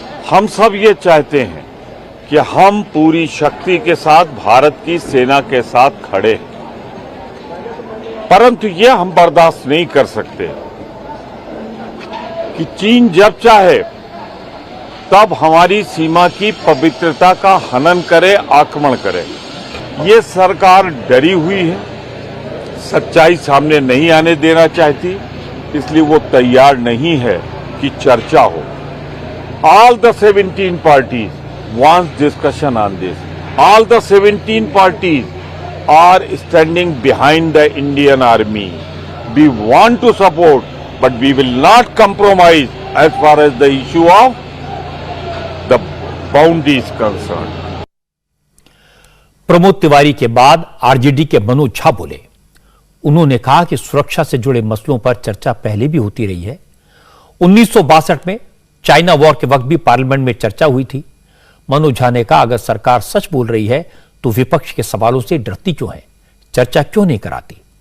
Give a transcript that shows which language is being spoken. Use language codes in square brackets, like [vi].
[hi] हम सब ये चाहते हैं कि हम पूरी शक्ति के साथ भारत की सेना के साथ खड़े हैं, परंतु ये हम बर्दाश्त नहीं कर सकते कि चीन जब चाहे तब हमारी सीमा की पवित्रता का हनन करे, आक्रमण करे। ये सरकार डरी हुई है, सच्चाई सामने नहीं आने देना चाहती, इसलिए वो तैयार नहीं है कि चर्चा हो। [en] All the 17 parties wants discussion on this. All the 17 parties are standing behind the Indian Army. We want to support, but we will not compromise as far as the issue of the boundary is concerned. [hi] Pramod Tiwari के बाद RJD के मनोज झा बोले। उन्होंने कहा कि सुरक्षा से जुड़े मसलों पर चर्चा पहले भी होती रही है। 1962 में चाइना वॉर के वक्त भी पार्लियामेंट में चर्चा हुई थी। मनोज झा ने कहा, अगर सरकार सच बोल रही है तो विपक्ष के सवालों से डरती क्यों है, चर्चा क्यों नहीं कराती।